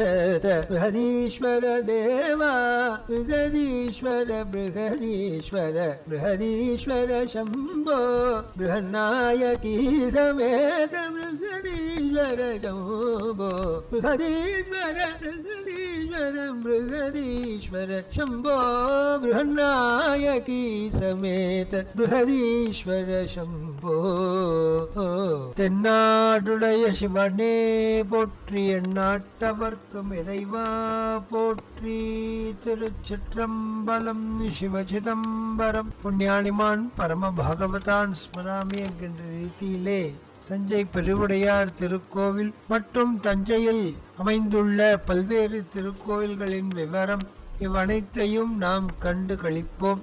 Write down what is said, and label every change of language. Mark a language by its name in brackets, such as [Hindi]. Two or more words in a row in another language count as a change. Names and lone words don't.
[Sanskrit] बृहदीश्वर देवा बृहदीश्वर बृहदीश्वर बृहदीश्वर शंभो बृहन्नायकी समेत बृहदीश्वर शंभो बृहदीश्वर बृहदीश्वर बृहदीश्वर शंभो बृहन्नायकी समेत बृहदीश्वर शंभो [Tamil] தென்னாடுடைய சிவனே போற்றி எந்நாட்டவர்க்கும் இறைவா போற்றி திருச்சிற்றம்பலம் சிவசிதம்பரம் [Sanskrit] पुण्यानिमान् परम भागवतान् स्मरामि [Tamil] என்கின்ற ரீதியிலே தஞ்சை பெருவுடையார் திருக்கோவில் மற்றும் தஞ்சையில் அமைந்துள்ள பல்வேறு திருக்கோவில்களின் விவரம் இவ்வனைத்தையும் நாம் கண்டு கழிப்போம்.